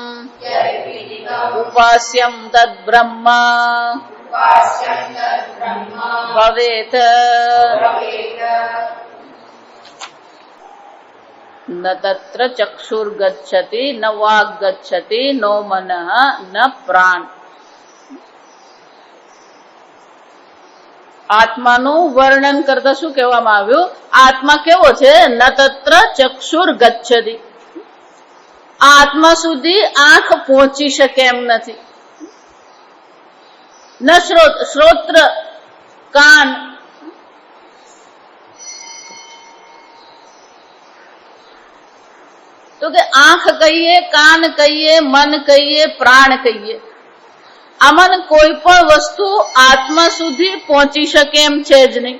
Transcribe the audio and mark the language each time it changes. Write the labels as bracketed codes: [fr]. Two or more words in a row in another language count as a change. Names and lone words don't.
[sa] उपास्यं तद्ब्रह्म भवेत् न तत्र चक्षुर्गच्छति न वाक् गच्छति नो मनः न प्राण. [gu] આત્માનું વર્ણન કરતા શું કહેવામાં આવ્યું? આત્મા કેવો છે? [sa] ન તત્ર ચક્ષુર ગચ્છતિ. [gu] આત્મા સુધી આંખ પહોંચી શકે એમ નથી. [sa] ન શ્રોત્ર [gu] કાન, તો કે આંખ કહીએ, કાન કહીએ, મન કહીએ, પ્રાણ કહીએ, આમાં કોઈ પણ વસ્તુ આત્મા સુધી પહોંચી શકે એમ છે જ નહીં.